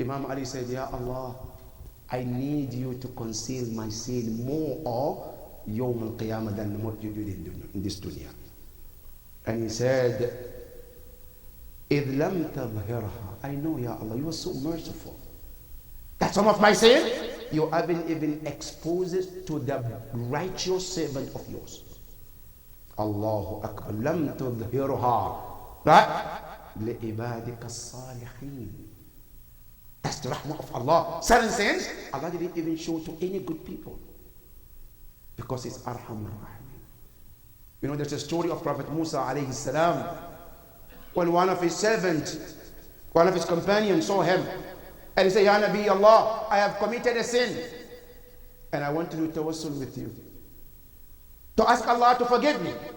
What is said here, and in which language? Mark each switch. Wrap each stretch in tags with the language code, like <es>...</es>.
<en>Imam Ali said, Ya Allah, I need you to conceal my sin more of Yawm al-Qiyamah than what you did in this dunya. And he said,</en> <ar>إِذْ لَمْ تَظْهِرْهَا,</ar> <en>I know, Ya Allah, you are so merciful that some of my sin you haven't even exposed it to the righteous servant of yours. Allahu Akbar.</en> <ar>لَمْ تُظْهِرْهَا,</ar> <en>right?</en> <ar>لِعِبَادِكَ الصَّالِحِينَ.</ar> <en>That's the rahmah of Allah. Certain sins Allah didn't even show to any good people because it's Arhamur Rahim. You know, there's a story of Prophet Musa alayhi salam, when one of his servants, one of his companions saw him and he said, Ya Nabi Allah, I have committed a sin and I want to do tawassul with you, to ask Allah to forgive me.</en>